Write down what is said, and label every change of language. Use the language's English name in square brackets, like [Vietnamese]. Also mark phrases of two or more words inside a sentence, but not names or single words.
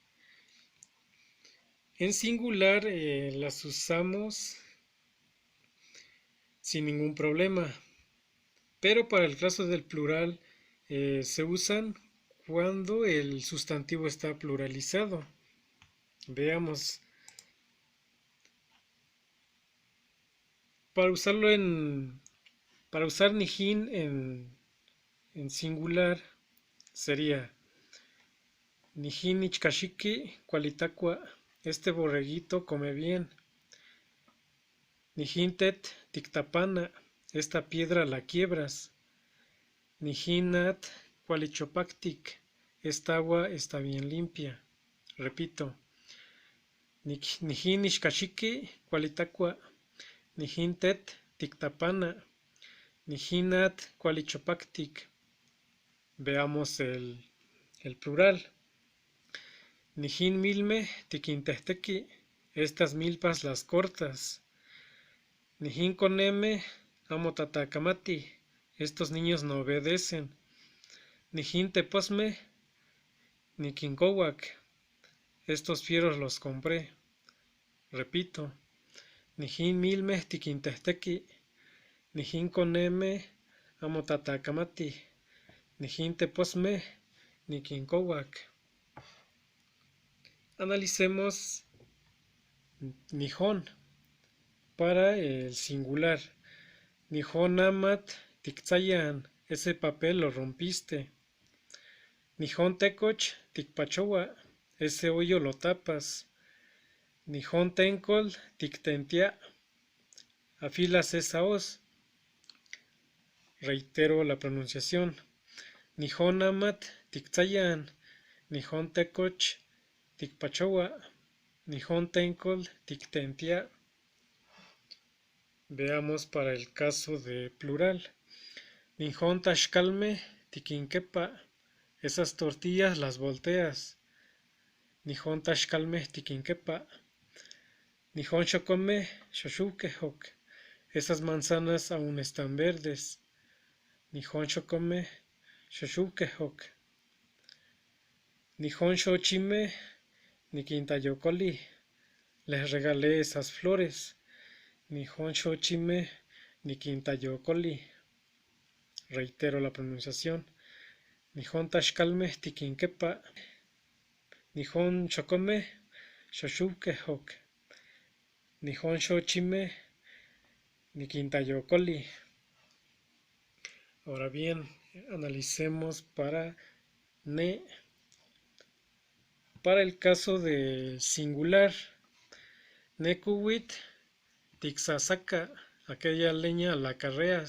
[Spanish] En singular las usamos sin ningún problema, pero para el caso del plural se usan cuando el sustantivo está pluralizado. Veamos, para usarlo para usar nijin en singular sería [Nahuatl languages] nijin ichkashiki cualitacua, [Spanish] este borreguito come bien. [Nahuatl languages] Nijintet tictapana, [Spanish] esta piedra la quiebras. [Nahuatl languages] Nijinat cualichopactic, [Spanish] esta agua está bien limpia. Repito, [Nahuatl languages] nijin ichkashiki cualitacua, nijintet tictapana, nijinat cualichopactic. [Spanish] Veamos el plural. [Nahuatl languages] Nijin milme tiquintehteki, [Spanish] estas milpas las cortas. [Nahuatl languages] Nijin coneme amotatakamati, [Spanish] estos niños no obedecen. [Nahuatl languages] Nijin teposme nikinkowak, [Spanish] estos fieros los compré. Repito, [Nahuatl languages] nijin milme tiquintehteki, nijin coneme amotatakamati, nijin teposme nikinkowak. [Spanish] Analicemos nijón para el singular. [Nahuatl languages] Nijón amat tiktsayan, [Spanish] ese papel lo rompiste. [Nahuatl languages] Nijón tecoch tikpachowa, [Spanish] ese hoyo lo tapas. [Nahuatl languages] Nijón tencol tiktentia, [Spanish] afilas esa hoz. Reitero la pronunciación. [Nahuatl languages] Nijón amat tiktsayan, nijón tecoch tikpachowa, nijón tencol tiktentia. [Spanish] Veamos para el caso de plural. [Nahuatl languages] Nijón tashkalme tikinkepa, [Spanish] esas tortillas las volteas. [Nahuatl languages] Nijón tashkalme tikinkepa. Nijón shokome shoshukehok, [Spanish] esas manzanas aún están verdes. [Nahuatl languages] Nijón shokome shoshukehok. Nijón shochime nikintayokoli, [Spanish] les regalé esas flores. [Nahuatl languages] Nijón shochime nikintayokoli. [Spanish] Reitero la pronunciación. [Nahuatl languages] Nijón tashkalme tikinkepa. Nijón shokome shoshukehok. Nijón shochime nikintayokoli. [Spanish] Ahora bien, analicemos para ne. Para el caso de singular, [Nahuatl languages] nekuwit tixasaka, [Spanish] aquella leña la carreas.